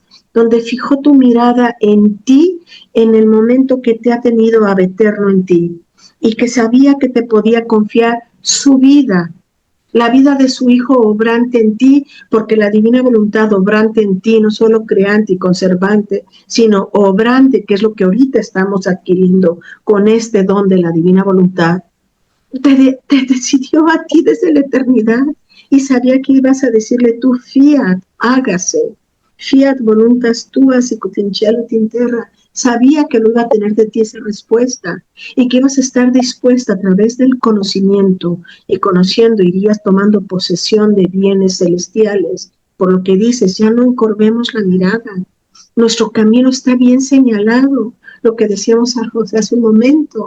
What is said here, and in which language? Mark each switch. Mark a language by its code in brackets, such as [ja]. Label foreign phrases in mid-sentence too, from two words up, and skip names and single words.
[es] donde fijó tu mirada en ti en el momento que te ha tenido [la] ab eterno [es] en ti y que sabía que te podía confiar su vida, la vida de su Hijo obrante en ti, porque la divina voluntad obrante en ti, no solo creante y conservante, sino obrante, que es lo que ahorita estamos adquiriendo con este don de la divina voluntad, te decidió a ti desde la eternidad y sabía que ibas a decirle tú, [la] fiat, hágase, fiat voluntas tua sicut in cielo et in terra. [es] Sabía que no iba a tener de ti esa respuesta y que ibas a estar dispuesta a través del conocimiento y conociendo irías tomando posesión de bienes celestiales. Por lo que dices, ya no encorvemos la mirada. Nuestro camino está bien señalado, lo que decíamos a José hace un momento.